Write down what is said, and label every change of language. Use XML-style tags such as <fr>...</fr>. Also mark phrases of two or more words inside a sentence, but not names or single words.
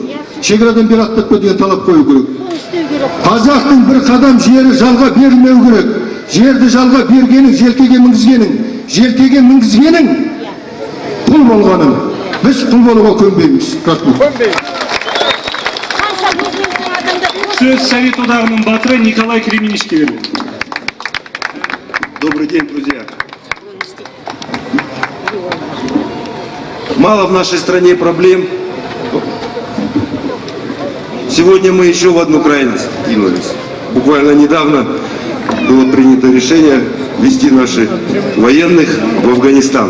<kk>Шекарадан бері аттатпа деген талап қою керек. Қазақтың бір қадам жері жалға берілмеу керек. Жерді жалға бергенің, желкеге мінгізгенің құл болғаның. Біз құл болуға көнбейміз. Рахмет. Сөз Совет одағының батыры Николай Кременишке беріледі.</kk> <ru>Добрый день, друзья. Мало в нашей стране проблем. Сегодня мы еще в одну крайность кинулись. Буквально недавно было принято решение ввести наших военных в Афганистан.</ru>